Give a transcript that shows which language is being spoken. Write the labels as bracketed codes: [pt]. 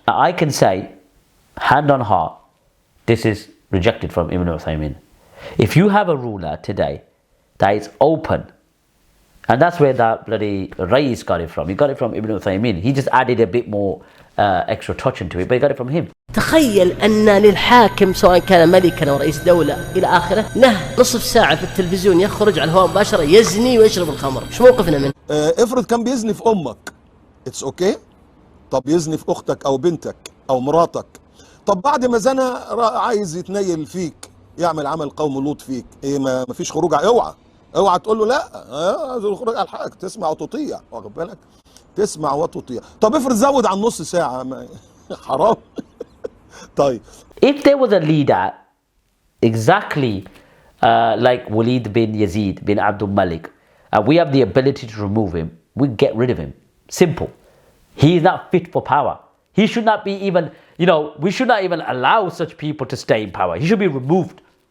[en] Now I can say, hand on heart, this is rejected from Ibn Uthaymeen. If you have a ruler today that is open, and that's where that bloody Rais got it from. He got it from Ibn Uthaymeen. He just added a bit more extra touch into it, but he got it from him. [ar] تخيل أن للحاكم سواء كان ملكا أو رئيس دولة إلى آخره له نصف ساعة في التلفزيون يخرج على الهواء مباشرة يزني ويشرب الخمر. شو موقفنا منه؟ افرض كان بيزني في أمك. [en] It's okay. [ar] طب يزني في أختك أو بنتك أو مراتك. طب بعد ما زنى عايز يتنيل فيك يعمل عمل قوم لوط فيك. إيه ما فيش خروج اوعى تقول له لا الخروج على الحق تسمع وتطيع واخد بالك تسمع وتطيع. طب افرض زود عن نص ساعة حرام. طيب. [en] If there was a leader exactly like Walid bin Yazid bin Abdul Malik, we have the ability to remove him, we get rid of him. Simple. He is not fit for power. He should not be even, we should not even allow such people to stay in power. He should be removed.